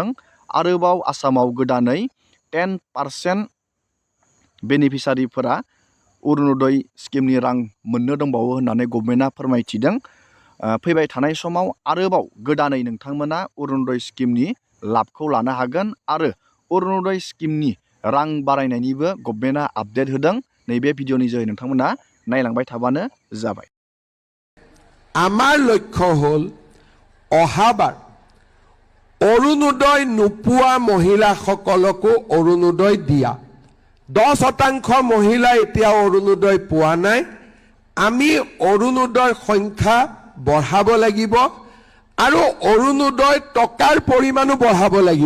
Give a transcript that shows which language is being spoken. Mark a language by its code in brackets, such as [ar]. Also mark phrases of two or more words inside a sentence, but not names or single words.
[brx] आरोबाव आसामाव गोदानै 10% बेनिफिसारिफोरा अरुणोदय स्किमनि रां मोननो दंबावो होननानै गभर्नमेन्टआ फोरमायथिदों। फैबाय थानाय समाव आरोबाव गोदानै नोंथांमोना अरुणोदय स्किमनि लाबखौ लानो हागोन आरो अरुणोदय स्किमनि रां बारायनायनिबो गभर्नमेन्टआ आपडेट होदों। नैबे भिडिअनि जोहै नोंथांमोना नायलांबाय थाबानो जाबाय। [as] আমাৰ লক্ষ্য হ'ল অহাবাৰ অৰুণোদয় নোপোৱা মহিলাসকলকো অৰুণোদয় দিয়া। 10% মহিলা এতিয়া অৰুণোদয় পোৱা নাই। আমি অৰুণোদয়ৰ সংখ্যা বঢ়াব লাগিব আৰু অৰুণোদয় টকাৰ পৰিমাণো বঢ়াব লাগিব।